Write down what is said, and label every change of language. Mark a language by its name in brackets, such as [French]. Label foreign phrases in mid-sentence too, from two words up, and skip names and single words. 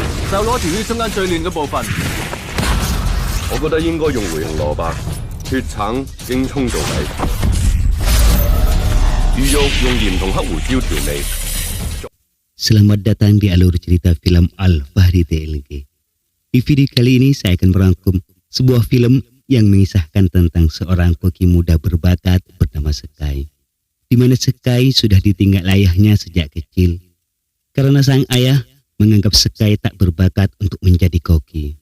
[Cantonese] 就攞條魚中間最嫩嘅部分。我覺得應該用回形蘿蔔、血橙、京葱做底，魚肉用鹽同黑胡椒調味。 [Indonesian] Selamat datang di alur cerita film Al-Fahri TLG. Di video kali ini saya akan merangkum sebuah film yang mengisahkan tentang seorang koki muda berbakat bernama Sekai, di mana Sekai sudah ditinggal ayahnya sejak kecil, karena sang ayah menganggap Sekai tak berbakat untuk menjadi koki.